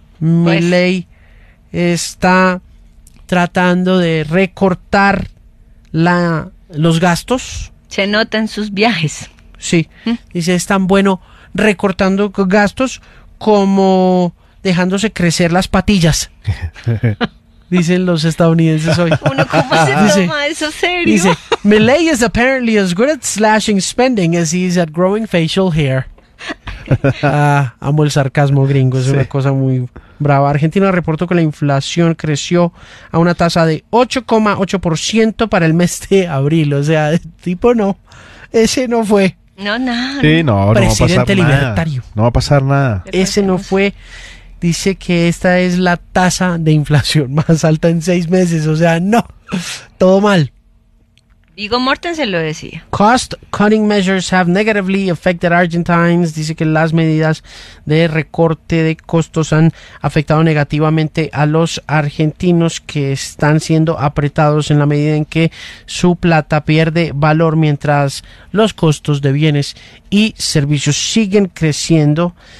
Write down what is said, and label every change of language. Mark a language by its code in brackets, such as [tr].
[es] Milei está tratando de recortar los gastos. Se nota en sus viajes. Sí. Dice, es tan bueno recortando gastos como dejándose crecer las patillas. Dicen los estadounidenses hoy. Uno, ¿cómo se toma eso serio? [en] Dice, Milei is apparently as good at slashing spending as he is at growing facial hair. [es] Amo el sarcasmo gringo, es sí. Una cosa muy brava. Argentina reportó que la inflación creció a una tasa de 8,8% para el mes de abril. O sea, tipo no, ese no fue. No. Presidente libertario. No va a pasar nada. Ese no fue. Dice que esta es la tasa de inflación más alta en 6 meses. O sea, no, todo mal. Vigo Mortensen lo decía. [en] Cost cutting measures have negatively affected Argentines. [es] Dice que las medidas de recorte de costos han afectado negativamente a los argentinos, que están siendo apretados en la medida en que su plata pierde valor mientras los costos de bienes y servicios siguen creciendo.